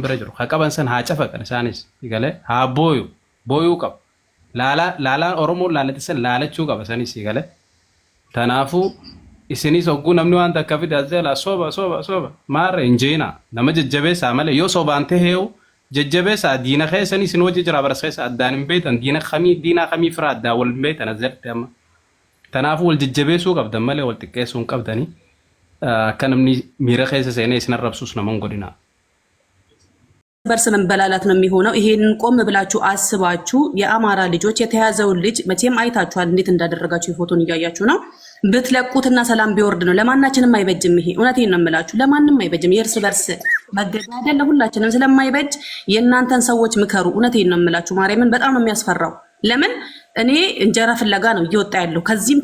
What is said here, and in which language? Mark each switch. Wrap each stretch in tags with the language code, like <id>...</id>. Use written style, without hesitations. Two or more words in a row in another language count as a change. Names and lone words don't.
<om>bira jiru haa qaban san haa cafaqan isaanis galee haa booyuu qaba laalaan Oromoon laalatisan laalachuu qaba sanis galee tanaafuu isinis hogguu namni waan takka fide azela soba maarre injeena nama jajjabeessaa malee yoo sobaan ta'eewu jajjabeessaa diina keessan isin hojii jira baras keessa addaan hin beektan diina kamii fira addaa wal hin beektan azalti amma tanaafuu wal jajjabeessuu qabdan malee wal xiqqeessuu hin qabdanii akka namni miira keessa seenee isin arrabsuus nama hin godhinaa.</om> <am>በርስ መበላላት ነው የሚሆነው። ይሄንን ቆም ብላችሁ አስባችሁ የአማራ ልጆች የተያዘውን ልጅ መቼም አይታችኋል እንዴት እንዳደረጋችሁ የፎቶን እያያችሁ ነው። ብትለቁትና ሰላም ቢወርድ ነው ለማናችንም አይበጅም። ይሄ እውነቴን ነው የምላችሁ ለማንም አይበጅም። የእርስ በርስ መገዳደል ለሁላችንም ስለማይበጅ የእናንተን ሰዎች ምከሩ። እውነቴን ነው የምላችሁ ማርያምን በጣም ነው የሚያስፈራው። ለምን እኔ እንጀራ ፍለጋ ነው እየወጣ ያለው ከዚህም</am>